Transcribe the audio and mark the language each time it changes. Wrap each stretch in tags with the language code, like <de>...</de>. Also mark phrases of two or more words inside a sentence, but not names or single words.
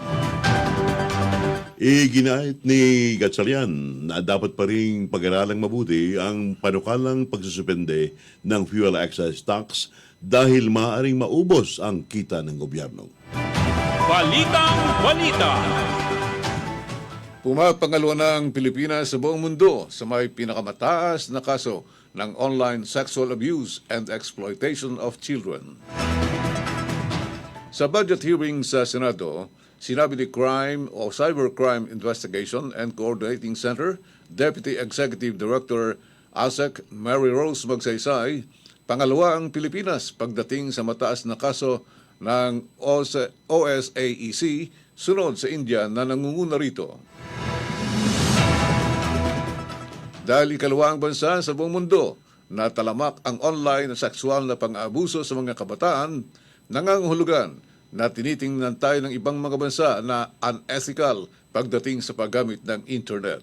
<tl>Iginait ni Gatchalian na dapat pa ring pag-aralang mabuti ang panukalang pagsususpende ng fuel excise tax dahil maaaring maubos ang kita ng gobyerno. Balitang Balita. Pumapangalawa na ang Pilipinas sa buong mundo sa may pinakamataas na kaso ng</tl> <en>online sexual abuse and exploitation of children.</en> <tl>Sa budget hearing sa Senado, sinabi ni Crime o Cybercrime Investigation and Coordinating Center Deputy Executive Director ASEC Mary Rose Magsaysay, pangalawa ang Pilipinas pagdating sa mataas na kaso ng OSAEC sunod sa India na nangunguna rito. Dahil ikalawa ang bansa sa buong mundo na talamak ang online na sexual na pang-aabuso sa mga kabataan, nangangahulugan na tinitingnan tayo ng ibang mga bansa na unethical pagdating sa paggamit ng internet.</tl>